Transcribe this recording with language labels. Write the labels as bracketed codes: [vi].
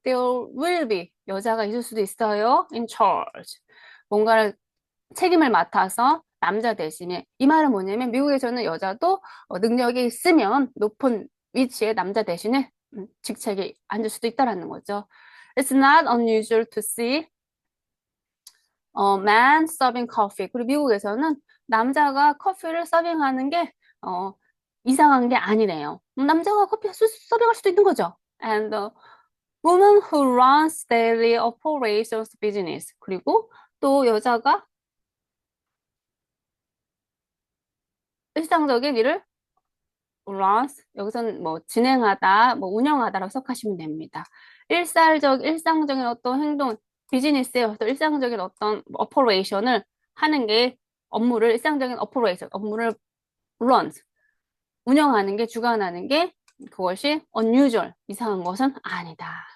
[ko] There will be 여자가 있을 수도 있어요. [en] In charge. [ko] 뭔가를 책임을 맡아서 남자 대신에 이 말은 뭐냐면 미국에서는 여자도 능력이 있으면 높은 위치에 남자 대신에 직책에 앉을 수도 있다라는 거죠. [en] It's not unusual to see a man serving coffee. [ko] 그리고 미국에서는 남자가 커피를 서빙하는 게 이상한 게 아니래요. 남자가 커피 서빙할 수도 있는 거죠. [en] And the woman who runs daily operations business. [ko] 그리고 또 여자가 일상적인 일을 runs 여기서는 뭐 진행하다, 뭐 운영하다라고 해석하시면 됩니다. 일상적인 어떤 행동, 비즈니스의 어떤 일상적인 어떤 오퍼레이션을 하는 게 업무를 일상적인 오퍼레이션, 업무를 runs 운영하는 게 주관하는 게 그것이 unusual 이상한 것은 아니다.